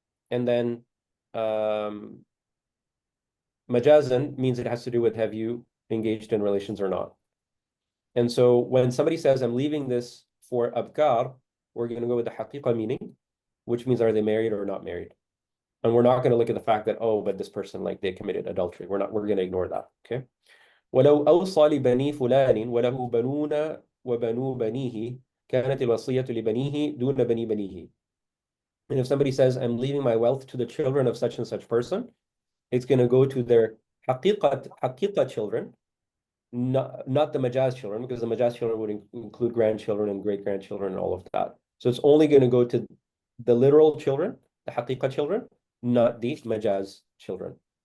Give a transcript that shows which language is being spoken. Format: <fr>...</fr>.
<en>And then majazan means it has to do with, have you engaged in relations or not. And so when somebody says, I'm leaving this for abkar, we're going to go with the haqiqa meaning, which means are they married or not married? And we're not going to look at the fact that, oh, but this person, like, they committed adultery. We're going to ignore that, okay?</en> <ar>ولو أوصى لبني فلان وله بنون وبنو بنيه كانت الوصية لبنيه دون بني بنيه.</ar> <en>And if somebody says, I'm leaving my wealth to the children of such and such person, it's going to go to their haqiqa children, not the majaz children, because the majaz children would include grandchildren and great-grandchildren and all of that. So it's only going to go to the literal children, the haqiqa children, not the majaz children.</en>